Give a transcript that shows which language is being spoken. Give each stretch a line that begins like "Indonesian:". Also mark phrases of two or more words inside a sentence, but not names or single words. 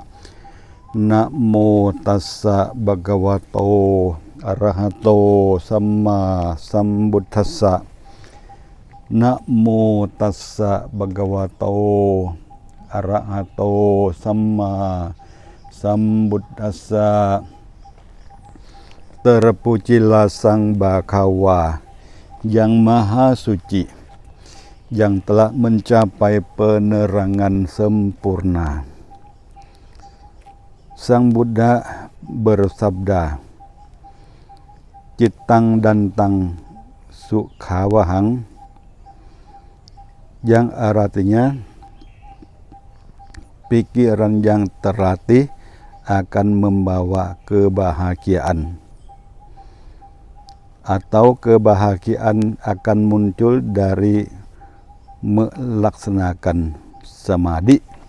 Pali: Namo tassa bhagavato arahato samma sambuddhassa. Namo tassa bhagavato arahato samma sambuddhassa.
Indonesian: Terpujilah Sang Bhagawa yang Maha Suci, yang telah mencapai penerangan sempurna. Sang Buddha bersabda,
Pali: Cittang dantang sukhawahang,
Indonesian: yang artinya pikiran yang terlatih akan membawa kebahagiaan, atau kebahagiaan akan muncul dari melaksanakan samadhi.